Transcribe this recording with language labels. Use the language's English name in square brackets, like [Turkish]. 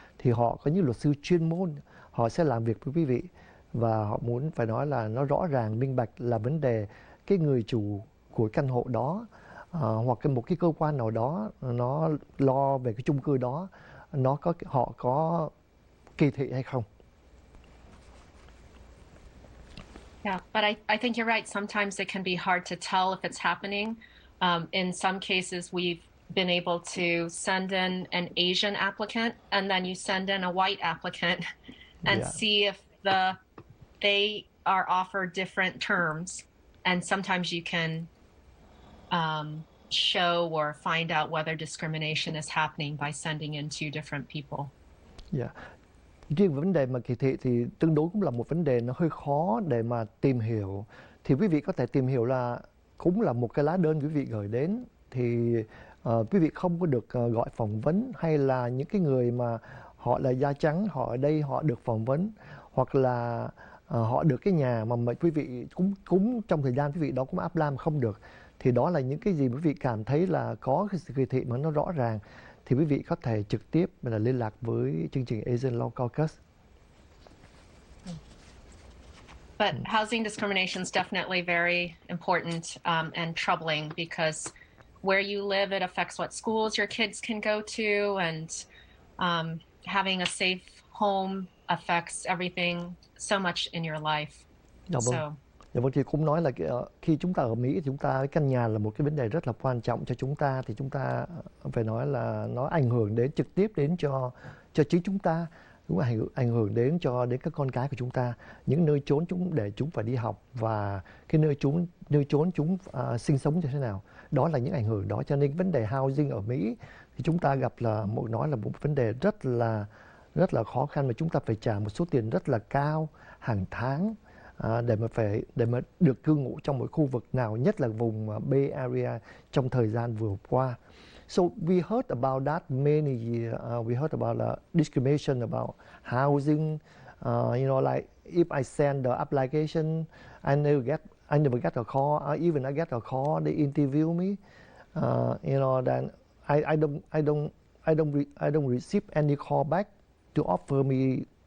[Vietnamese] Thì họ có những luật sư chuyên môn, họ sẽ làm việc với quý vị và họ muốn phải nói là nó rõ ràng, minh bạch là vấn đề cái người chủ của căn hộ đó hoặc một cái cơ quan nào đó nó lo về cái chung cư đó, họ có kỳ thị hay không. [English] Yeah, but I think you're right. Sometimes it can be hard to tell if it's happening. In some cases, we've been able to send in an Asian applicant, and then you send in a white applicant and see if they are offered different terms. And sometimes you can show or find out whether discrimination is happening by sending in two different people. Yeah. [Vietnamese] Riêng vấn đề mà kỳ thị thì tương đối cũng là một vấn đề nó hơi khó để mà tìm hiểu. Thì quý vị có thể tìm hiểu là cũng là một cái lá đơn quý vị gửi đến, thì quý vị không có được gọi phỏng vấn, hay là những cái người mà họ là da trắng, họ ở đây họ được phỏng vấn, hoặc là họ được cái nhà mà quý vị cũng trong thời gian quý vị đó cũng apply mà không được. Thì đó là những cái gì quý vị cảm thấy là có cái sự kỳ thị mà nó rõ ràng, thì quý vị có thể trực tiếp là liên lạc với chương trình Asian Law Caucus. [English] But housing discrimination is definitely very important and troubling, because where you live, it affects what schools your kids can go to, and having a safe home affects everything so much in your life. [Vietnamese] Dạ vâng, thì cũng nói là khi chúng ta ở Mỹ thì chúng ta cái căn nhà là một cái vấn đề rất là quan trọng cho chúng ta, thì chúng ta phải nói là nó ảnh hưởng đến trực tiếp đến cho chính chúng ta, cũng ảnh hưởng đến các con cái của chúng ta, những nơi trốn để chúng phải đi học, và cái nơi trốn chúng sinh sống như thế nào, đó là những ảnh hưởng đó. Cho nên vấn đề housing ở Mỹ thì chúng ta gặp là một vấn đề rất là khó khăn, mà chúng ta phải trả một số tiền rất là cao hàng tháng để mà được cư ngụ trong một khu vực nào, nhất là vùng Bay Area trong thời gian vừa qua. [English] So we heard about that many years. We heard about discrimination about housing, Like if I send the application, I never get a call. Even I get a call, they interview me. Then I don't receive any call back to offer me.